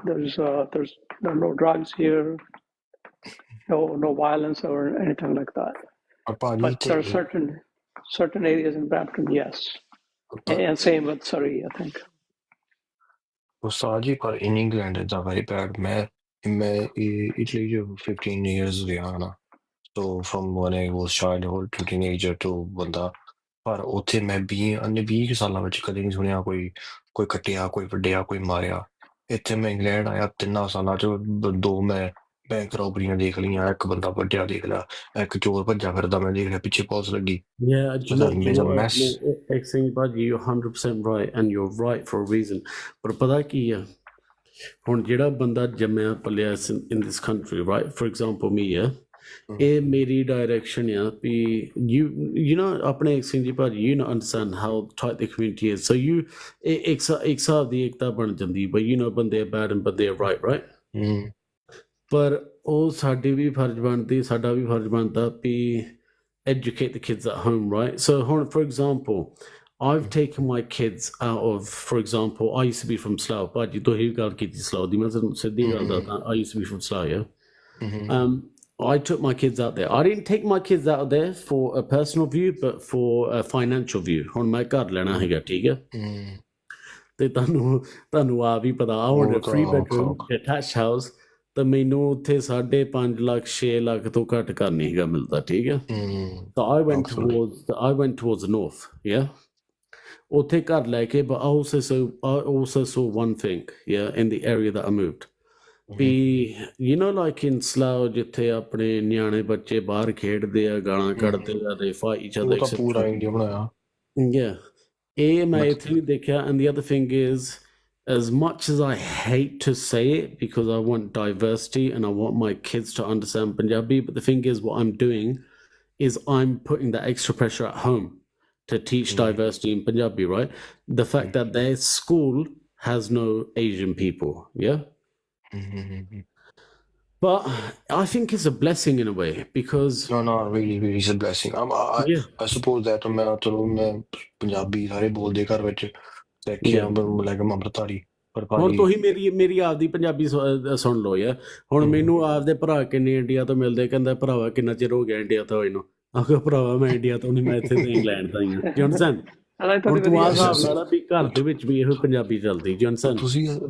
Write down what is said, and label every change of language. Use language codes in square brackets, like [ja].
[en] There's no drugs here, no violence or anything like that. But there are certain areas in Brampton, yes, and same with Surrey, I think. Saji, but in England it's a very bad. [pa] मैं Italy 15 years ਰਿਹਾ ਨਾ, [en] so from when I was childhood to teenager to [pa] ਬੰਦਾ ਪਰ ਉੱਥੇ ਮੈਂ 20 ਸਾਲਾਂ ਵਿੱਚ ਕਦੇ ਨਹੀਂ ਸੁਣਿਆ ਕੋਈ ਕੱਟਿਆ ਕੋਈ ਵੱਢਿਆ ਕੋਈ ਮਾਰਿਆ। ਇੱਥੇ ਮੈਂ ਇੰਗਲੈਂਡ ਆਇਆ 3 ਸਾਲਾਂ ਚ 2 ਮੈਂ ਬੈਂਕ ਰੋਬਰੀਆਂ ਦੇਖ ਲਈਆਂ, ਇੱਕ ਬੰਦਾ ਵੱਢਿਆ ਦੇਖ ਲਿਆ, ਇੱਕ ਚੋਰ ਭੱਜਾ ਫਿਰਦਾ ਮੈਂ ਦੇਖ ਲਿਆ, ਪਿੱਛੇ ਪੁਲਿਸ ਲੱਗੀ। [en] Yeah, It's a mess. you're 100% right, and you're right for a reason. [pa] ਪਰ ਪਤਾ ਕੀ ਆ ਹੁਣ ਜਿਹੜਾ ਬੰਦਾ ਜੰਮਿਆ ਪਲਿਆ [en] in this country, right? For example, me, yeah. [pa] ਇਹ ਮੇਰੀ ਡਾਇਰੈਕਸ਼ਨ ਆ ਵੀ [en] you know [pa] ਆਪਣੇ ਸਿੰਘ ਜੀ ਭਾਜੀ [en] you know understand how tight the community is, so you [pa] ਇੱਕ ਹਿਸਾਬ ਦੀ ਏਕਤਾ ਬਣ ਜਾਂਦੀ ਬਈ ਬੰਦੇ ਆ [en] bad and [pa] ਬੰਦੇ ਆ [en] right? [pa] ਪਰ ਉਹ ਸਾਡੀ ਵੀ ਫਰਜ਼ ਬਣਦੀ, ਸਾਡਾ ਵੀ ਫਰਜ਼ ਬਣਦਾ ਵੀ [en] educate the kids at home, right? So for example, I've taken my kids out of, for example, I used to be from Slough, [pa] ਭਾਜੀ ਤੁਸੀਂ ਗੱਲ ਕੀਤੀ Slough ਦੀ, ਮੈਂ ਸਿੱਧੀ ਗੱਲ ਦੱਸਦਾ, [en] I used to be from Slough, yeah. I took my kids out there. I didn't take my kids out there for a personal view, but for a financial view. [pa] ਹੁਣ ਮੈਂ ਘਰ ਲੈਣਾ ਹੈਗਾ, ਠੀਕ ਹੈ? ਤੇ ਤੁਹਾਨੂੰ ਆ ਵੀ ਪਤਾ, [en] I want a 3 bedroom detached house, [pa] ਤਾਂ ਮੈਨੂੰ ਉੱਥੇ 5.5 ਲੱਖ 6 ਲੱਖ ਤੋਂ ਘੱਟ ਘਰ ਨਹੀਂ ਹੈਗਾ ਮਿਲਦਾ, ਠੀਕ ਹੈ? [en] So I went towards the north, yeah. [pa] ਉੱਥੇ ਘਰ ਲੈ ਕੇ, [en] but I also saw one thing, yeah, in the area that I moved. [pa] We [en] like in [pa] Slough ਜਿੱਥੇ ਆਪਣੇ ਨਿਆਣੇ ਬੱਚੇ ਬਾਹਰ ਖੇਡਦੇ ਆ, ਗਾਲਾਂ ਕੱਢਦੇ ਆ, [en] they fight each other, [pa] ਉਹ ਤਾਂ ਪੂਰਾ ਇੰਡੀਆ ਬਣਾਇਆ। [en] Yeah, [pa] ਇਹ ਮੈਂ ਇੱਥੇ ਵੀ ਦੇਖਿਆ। [en] And the other thing is, as much as I hate to say it because I want diversity and I want my kids to understand Punjabi, but the thing is what I'm doing is I'm putting that extra pressure at home to teach diversity in Punjabi, right? The fact that their school has no Asian people, yeah? But I think it's a blessing in a way because no, really it's a blessing. I suppose that [pa] ਮੈਂ Punjabi ਸਾਰੇ ਬੋਲਦੇ ਘਰ ਵਿੱਚ ਦੇਖਿਆ, like ਅੰਮ੍ਰਿਤਧਾਰੀ ਪਰ ਹੁਣ ਭਾਜੀ ਤੁਸੀਂ ਮੇਰੀ ਆਪਦੀ ਪੰਜਾਬੀ ਸੁਣ ਲਓ ਯਾਰ ਹੁਣ ਮੈਨੂੰ ਆਪਦੇ ਭਰਾ ਕਿੰਨੇ ਇੰਡੀਆ ਤੋਂ ਮਿਲਦੇ ਕਹਿੰਦਾ ਭਰਾਵਾ ਕਿੰਨਾ ਚਿਰ ਹੋ ਗਿਆ ਇੰਡੀਆ ਤੋਂ ਇਹਨੂੰ ਆਖੋ ਭਰਾਵਾ ਮੈਂ ਇੰਡੀਆ ਤੋਂ ਨਹੀਂ ਮੈਂ ਇੱਥੇ ਤੋਂ ਇੰਗਲੈਂਡ ਤੋਂ ਹੀ ਹਾਂ ਜੀ ਅੰਡਰਸਟੈਂਡ ਹੁਣ ਤੂੰ ਆਹ ਹਿਸਾਬ ਲਾ ਲਾ ਵੀ ਘਰ ਦੇ ਵਿੱਚ ਵੀ ਇਹੋ ਪੰਜਾਬੀ ਚੱਲਦੀ ਜੀ ਅੰਡਰਸਟੈਂਡ